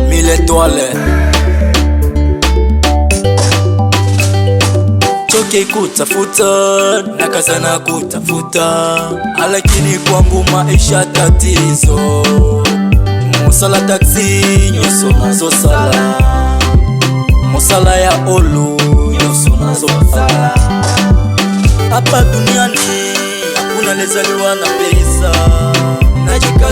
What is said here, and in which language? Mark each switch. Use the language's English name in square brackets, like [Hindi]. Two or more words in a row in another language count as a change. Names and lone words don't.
[French] l'étoile. [Swahili] Choke kutafuta nakazana kutafuta, lakini kwangu maisha tatizo. [Lingala] Musala taxi nyoso nazo sala, musala ya olu nyoso nazo sala. [Swahili] Hapa duniani hakuna lezaliwa na pesa,